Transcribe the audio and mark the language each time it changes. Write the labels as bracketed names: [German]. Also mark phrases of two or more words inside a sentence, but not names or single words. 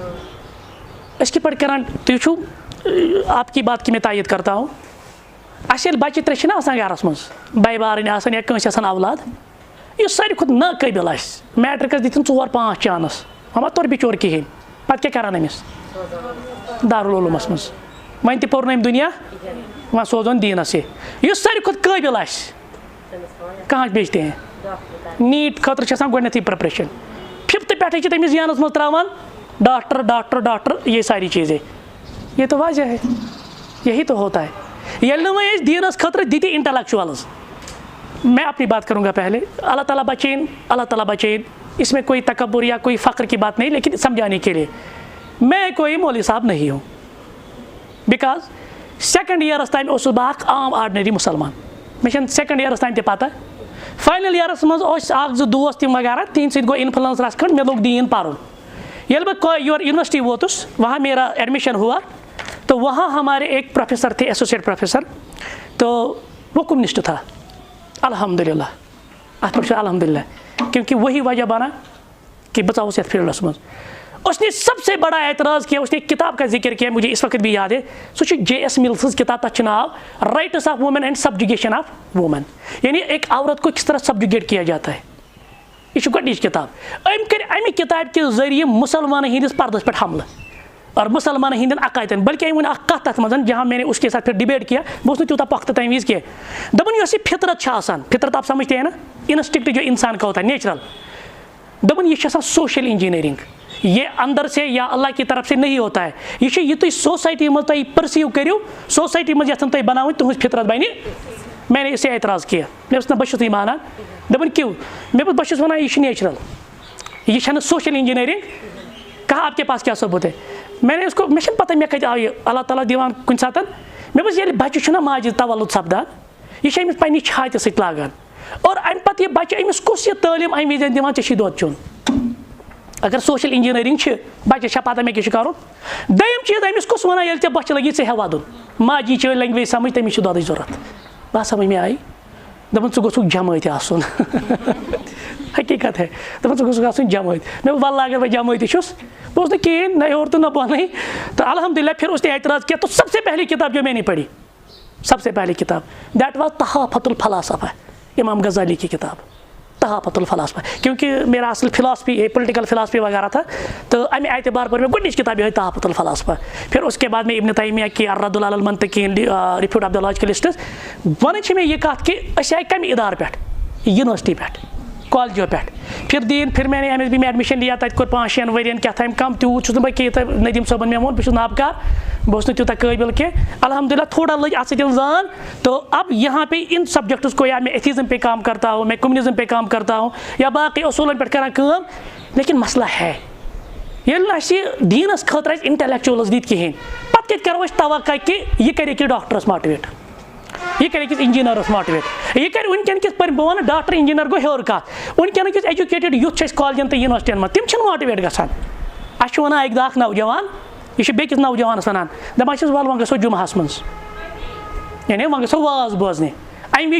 [Kashmiri] أسۍ کِتھ پٲٹھۍ کران تُہۍ چھُو [Urdu] آپ کی بات کی میں تائید کرتا ہوں [Kashmiri] اَسہِ ییٚلہِ بَچہِ ترٛےٚ چھِنہ آسان گَرَس منٛز بَے بارٕنۍ آسان یا کٲنٛسہِ آسان اولاد یُس ساروی کھۄتہٕ ناقٲبِل آسہِ میٹرِکَس دِتِن 4-5 چانٕس وۄنۍ ما توٚر بِچور کِہیٖنۍ پَتہٕ کیٛاہ کَران أمِس دارالعلوٗمَس منٛز وۄنۍ تہِ پوٚر نہٕ أمۍ دُنیا وۄنۍ سوزون دیٖنَس یہِ یُس ساروی کھۄتہٕ قٲبِل آسہِ [Urdu] کہاں بیچتے ہیں [Kashmiri] نیٖٹ خٲطرٕ چھِ آسان گۄڈنٮ۪تھٕے پرٛٮ۪پریشَن 5th پٮ۪ٹھٕے چھِ تٔمِس ذہنَس منٛز ترٛاوان [Urdu] ڈاکٹر یہ ساری چیزیں یہ تو واضح ہے یہی تو ہوتا ہے [Kashmiri] ییٚلہِ نہٕ وۄنۍ أسۍ دیٖنَس خٲطرٕ دِتہِ انٹلیکچوَلز [Urdu] میں اپنی بات کروں گا پہلے اللہ تعالیٰ بچائیں اس میں کوئی تکبر یا کوئی فخر کی بات نہیں لیکن سمجھانے کے لیے میں کوئی مولوی صاحب نہیں ہوں [Kashmiri] بیکاز 2nd ایئرس تام اوسُس بہٕ اکھ عام آرڈنری مُسلمان مےٚ چھَنہٕ 2nd ایئرس تام تہِ پتہ فاینل ایئرس منٛز اوس 1-2 دوس تِم وغیرہ تِہنٛدِ سۭتۍ گوٚو اِنفلنس رَژھ کھنٛڈ مےٚ لوگ دیٖن پَرُن ییٚلہِ بہٕ یور یونیورسٹی ووتُس [Urdu] وہاں میرا ایڈمیشن ہوا تو وہاں ہمارے ایک پروفیسر تھے ایسوسیٹ پروفیسر تو وہ کمیونسٹ تھا [Kashmiri] الحمدللہ اتھ پٮ۪ٹھ چھُ الحمدللہ [Urdu] کیونکہ وہی وجہ بنا کہ [Kashmiri] بہٕ ژاوُس یتھ فیلڈس منٛز [Urdu] اس نے سب سے بڑا اعتراض کیا اس نے ایک کتاب کا ذکر کیا مجھے اس وقت بھی یاد ہے [Kashmiri] سو چھُ J.S. ملسٕز کتاب تتھ چھُ ناو رائٹس آف وومین اینڈ سبجوگیشن آف وومین [Urdu] یعنی ایک عورت کو کس طرح سبجوگیٹ کیا جاتا ہے [Kashmiri] یہ چھُ گۄڈنِچ کتاب أمۍ کٔرۍ اَمہِ کتابہِ کہِ ذٔریعہٕ مُسلمانن ہٕنٛدِس پردس پٮ۪ٹھ حملہٕ اور مسلمان ہندین عقائدن بلکہ أمۍ ووٚن اکھ کتھ تتھ منٛز [Urdu] جہاں میں نے اس کے ساتھ پھر ڈبیٹ کیا [Kashmiri] بہٕ اوسُس نہٕ تیوٗتاہ پۄختہٕ تمہِ وِزِ کینٛہہ دوٚپُن یۄس یہِ فطرت چھِ آسان فطرت [Urdu] آپ سمجھتے ہیں نا انسٹنکٹ جو انسان کا ہوتا ہے نیچرل [Kashmiri] دوٚپُن یہِ چھِ آسان [English] social engineering [Urdu] یہ اندر سے یا اللہ کی طرف سے نہیں ہوتا ہے [Kashmiri] یہ چھُ یہِ تُہۍ سوسائٹی منٛز تُہۍ پٔرسیٖو کٔرِو سوسائٹی منٛز یژھن تُہۍ بناوٕنۍ تُہنٛز فطرت بنہِ [Urdu] میں نے اسے اعتراض کیا [Kashmiri] مےٚ اوس نہٕ بہٕ چھُس نہٕ مانان دوٚپُن کیوں مےٚ بہٕ چھُس وَنان یہِ چھُ نیچرل یہ چھنہٕ [English] social engineering [Urdu] کہا آپ کے پاس کیا ثبوت ہے میں نے اس کو [Kashmiri] مےٚ چھنہٕ پتہ مےٚ کتہِ آو یہِ اللہ تعالیٰ دِوان کُنہِ ساتہٕ مےٚ دوٚپُس ییٚلہِ بچہِ چھُنہ ماجہِ تولُد سپدان یہِ چھِ أمِس پننہِ چھاتہِ سۭتۍ لاگان اور امہِ پتہٕ یہِ بچہِ أمِس کُس یہِ تعلیٖم امہِ وِزِ دِوان ژےٚ چھُے دۄد چیوٚن اگر [English] social engineering [Kashmiri] چھِ بچس چھا پتہ مےٚ کیٛاہ چھُ کرُن دوٚیِم چیٖز أمِس کُس وَنان ییٚلہِ ژےٚ بۄچھِ لگی ژٕ ہیٚہ وَدُن ماجی چھِ لینگویج سمجھ تٔمِس چھِ دۄدٕچ ضوٚرتھ بس سمجھ مےٚ آیہِ دوٚپُن ژٕ گوٚژھُکھ جمٲتۍ آسُن حقیٖقت ہے دوٚپُن ژٕ گوٚژھُکھ آسُن جمٲتۍ مےٚ ووٚن وَلہٕ اگر بہٕ جمٲتی چھُس بہٕ اوسُس نہٕ کِہیٖنۍ نہ ہیوٚر تہٕ نہ بۄن تو الحمدللہ پھر اس نے اعتراض کیا تو سب سے پہلی کتاب جو میں نے پڑھی سب سے پہلی کتاب [English] that was [Kashmiri] تحافۃ الفلاسفہ امام غزالی کی کتاب تحافۃ الفلاسفہ کیونکہ میرا اصل فلاسفی پولیٹیکل فلاسفی وغیرہ تھا تو امہِ اعتبار پر میں گۄڈنِچ کتاب یِہوٚے تحافۃ الفلاسفہ پھر اس کے بعد میں ابن تیمیہ کی الرد علی المنطقین ریفیوٹ آف دا لاجیکلسٹس وَنان چھِ مےٚ یہِ کتھ کہ أسۍ آیہِ کمہِ ادارٕ پٮ۪ٹھ یونیورسٹی پٮ۪ٹھ کالجو پٮ۪ٹھ [Urdu] پھر میں نے MSB میں ایڈمِشن لیا [Kashmiri] تَتہِ کوٚر 5-6 ؤرین کیٛاہ تام کم تیوٗت چھُس نہٕ بہٕ کینٛہہ ندیٖم صٲبن مےٚ ووٚن بہٕ چھُس نابکار بہٕ اوسُس نہٕ تیوٗتاہ قٲبِل کینٛہہ الحمدللہ تھوڑا لٔج اَتھ سۭتۍ زان [Urdu] تو اب یہاں پہ ان سبجیکٹس کو یا میں ایتھیزم پہ کام کرتا ہوں میں کمیونزم پہ کام کرتا ہوں [Kashmiri] یا باقی اصوٗلن پٮ۪ٹھ کران کٲم [Urdu] لیکن مسئلہ ہے [Kashmiri] ییٚلہِ نہٕ اَسہِ دیٖنس خٲطرٕ اَسہِ انٹلیکچوَلز دِتۍ کِہیٖنۍ پتہٕ کتہِ کرو أسۍ توقع کہِ یہِ کرِ أکِس ڈاکٹرس ماٹِویٹ یہ کرِ أکِس انجینئرس ماٹِویٹ یہ کرِ وٕنکیٚن کِس بہٕ وَنہٕ ڈاکٹر انجینئر گوٚو ہیوٚر کتھ وٕنکیٚن کِس [English] educated youth [Kashmiri] چھِ أسۍ کالجن تہٕ یونیورسٹین منٛز تِم چھِنہٕ ماٹِویٹ گژھان اَسہِ چھُ وَنان اَکہِ دۄہ اکھ نوجوان یہِ چھُ بیٚکِس نوجوانس وَنان دپان چھِس وَلہٕ وۄنۍ گژھو جُمعہس منٛز یعنی وۄنۍ گژھو واز بوزنہِ اَمہِ